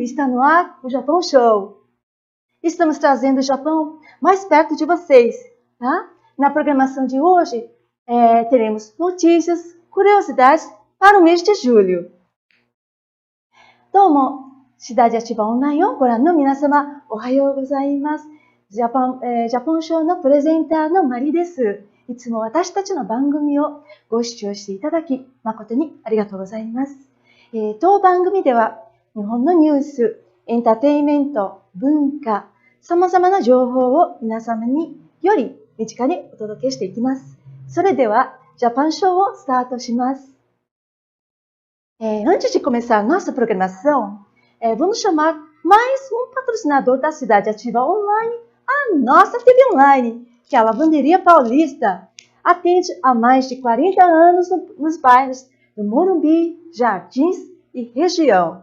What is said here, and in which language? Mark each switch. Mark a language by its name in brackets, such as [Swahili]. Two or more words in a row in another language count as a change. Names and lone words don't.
[Portuguese] Está no ar o Japão Show. Estamos trazendo o Japão mais perto de vocês, tá? Na programação de hoje, teremos notícias, curiosidades para o mês de julho. [Japanese] Domo, Cidade Ativa Online をご覧の皆様、おはようございます。ジャポンショーのプレゼンターのマリです。いつも私たちの番組をご視聴していただき、誠にありがとうございます。当番組では、日本のニュース、エンターテインメント、文化、様々な情報を皆様により身近にお届けしていきます。それでは、ジャパンショーをスタートします。 [Portuguese] Antes de começar nossa programação, vamos chamar mais um patrocinador da Cidade Ativa Online, a nossa TV Online, que é a Lavanderia Paulista. Atende há mais de 40 anos nos bairros do Morumbi, Jardins e região.